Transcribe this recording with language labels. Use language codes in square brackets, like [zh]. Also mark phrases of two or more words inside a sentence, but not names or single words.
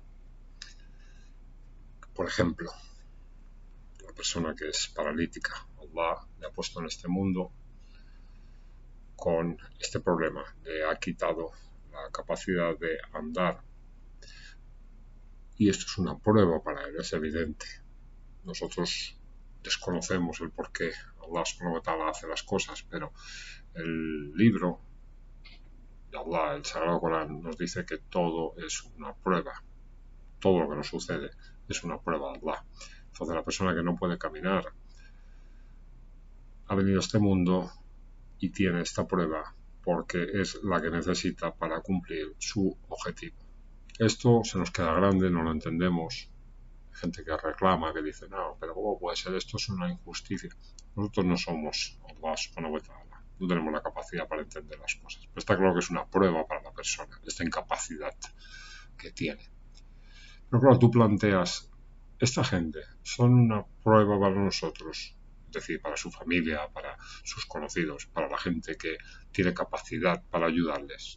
[es] Por ejemplo, la persona que es paralítica, Allah le ha puesto en este mundo con este problema, le ha quitado la capacidad de andar, y esto es una prueba para él, es evidente. Nosotros desconocemos el por qué Allah [ar] سبحانه وتعالى [es] hace las cosas, pero el libro de Allah, el Sagrado Corán, nos dice que todo es una prueba, todo lo que nos sucede es una prueba de Allah. Entonces la persona que no puede caminar ha venido a este mundo y tiene esta prueba porque es la que necesita para cumplir su objetivo. Esto se nos queda grande, no lo entendemos. Hay gente que reclama, que dice, no, pero ¿cómo puede ser? Esto es una injusticia. Nosotros no somos Allah [ar] سبحانه وتعالى, [es] no tenemos la capacidad para entender las cosas. Pero está claro que es una prueba para la persona, esta incapacidad que tiene. Pero claro, tú planteas, esta gente son una prueba para nosotros, es decir, para su familia, para sus conocidos, para la gente que tiene capacidad para ayudarles.